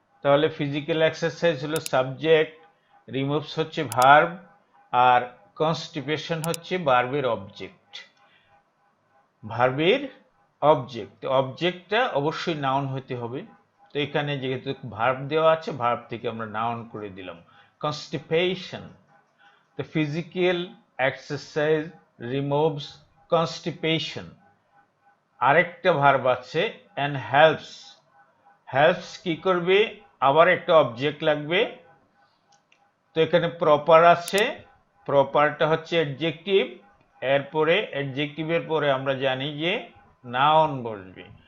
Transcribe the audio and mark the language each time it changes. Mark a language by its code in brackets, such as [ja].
[bn] তাহলে physical exercise হলো subject, removes হচ্ছে ভার্ব, আর কনস্টিপেশন হচ্ছে ভার্বের অবজেক্ট। ভার্বের অবজেক্ট, অবজেক্টটা অবশ্যই নাউন হতে হবে। তো এখানে যেহেতু ভার্ব দেওয়া আছে, ভার্ব থেকে আমরা নাউন করে দিলাম constipation. [en] The physical exercise removes constipation. [bn] আরেকটা ভার্ব আছে [en] and helps, [bn] helps কি করবে? আবার একটা অবজেক্ট লাগবে। তো এখানে প্রপার আছে, প্রপারটা হচ্ছে অ্যাডজেক্টিভ, এরপরে অ্যাডজেক্টিভের পরে আমরা জানি যে নাউন বসবে।